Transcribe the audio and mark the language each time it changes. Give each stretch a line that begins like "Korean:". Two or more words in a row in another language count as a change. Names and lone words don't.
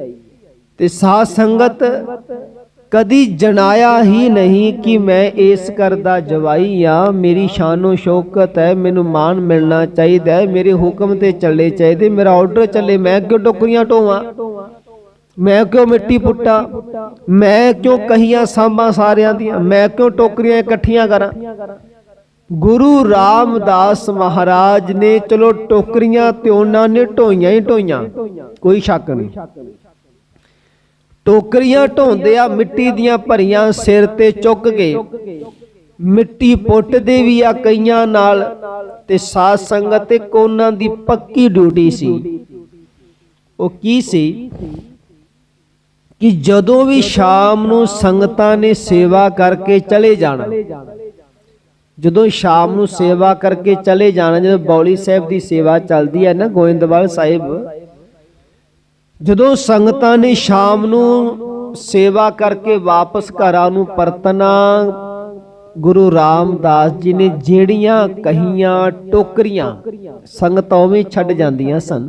Punjabi: ਤੇ ਸਾਧ ਸੰਗਤ ਕਦੀ ਜਣਾਇਆ ਹੀ ਨਹੀਂ ਕਿ ਮੈਂ ਇਸ ਘਰ ਦਾ ਜਵਾਈ ਹਾਂ, ਮੇਰੀ ਸ਼ਾਨੋ ਸ਼ੌਕਤ ਹੈ, ਮੈਨੂੰ ਮਾਣ ਮਿਲਣਾ ਚਾਹੀਦਾ ਹੈ, ਮੇਰੇ ਹੁਕਮ ਤੇ ਚੱਲੇ ਚਾਹੀਦੇ, ਮੇਰਾ ਆਰਡਰ ਚੱਲੇ, ਮੈਂ ਕਿਉਂ ਟੋਕਰੀਆਂ ਢੋਵਾਂ, ਮੈਂ ਕਿਉਂ ਮਿੱਟੀ ਪੁੱਟਾਂ, ਮੈਂ ਕਿਉਂ ਕਹੀਆਂ ਸਾਂਭਾਂ ਸਾਰਿਆਂ ਦੀਆਂ, ਮੈਂ ਕਿਉਂ ਟੋਕਰੀਆਂ ਇਕੱਠੀਆਂ ਕਰਾਂ। ਗੁਰੂ ਰਾਮਦਾਸ ਮਹਾਰਾਜ ਨੇ ਚਲੋ ਟੋਕਰੀਆਂ ਤੇ ਉਨ੍ਹਾਂ ਨੇ ਢੋਈਆਂ ਹੀ ਢੋਈਆਂ, ਕੋਈ ਸ਼ੱਕ ਨਹੀਂ। ਟੋਕਰੀਆਂ ਢੋਂਦੇ ਆ ਮਿੱਟੀ ਦੀਆਂ ਭਰੀਆਂ ਸਿਰ ਤੇ ਚੁੱਕ ਕੇ, ਮਿੱਟੀ पुੱਟਦੇ ਵੀ ਆ ਕਹੀਆਂ ਨਾਲ, ਤੇ ਸਾਧ ਸੰਗਤ ਇੱਕ ਉਨ੍ਹਾਂ ਦੀ ਪੱਕੀ ਡਿਊਟੀ ਸੀ। ਉਹ ਕੀ ਸੀ ਕਿ ਜਦੋਂ ਵੀ ਸ਼ਾਮ ਨੂੰ ਸੰਗਤਾਂ ਨੇ ਸੇਵਾ ਕਰਕੇ ਚਲੇ ਜਾਣਾ, ਜਦੋਂ ਸ਼ਾਮ ਨੂੰ ਸੇਵਾ ਕਰਕੇ ਚਲੇ ਜਾਣਾ, ਜਦੋਂ ਬਾਉਲੀ ਸਾਹਿਬ ਦੀ ਸੇਵਾ ਚੱਲਦੀ ਹੈ ਨਾ ਗੋਇੰਦਵਾਲ ਸਾਹਿਬ, ਜਦੋਂ ਸੰਗਤਾਂ ਨੇ ਸ਼ਾਮ ਨੂੰ ਸੇਵਾ ਕਰਕੇ ਵਾਪਸ ਘਰਾਂ ਨੂੰ ਪਰਤਣਾ, ਗੁਰੂ ਰਾਮਦਾਸ ਜੀ ਨੇ ਜਿਹੜੀਆਂ ਕਹੀਆਂ ਟੋਕਰੀਆਂ ਸੰਗਤਾਂ ਉਵੇਂ ਛੱਡ ਜਾਂਦੀਆਂ ਸਨ।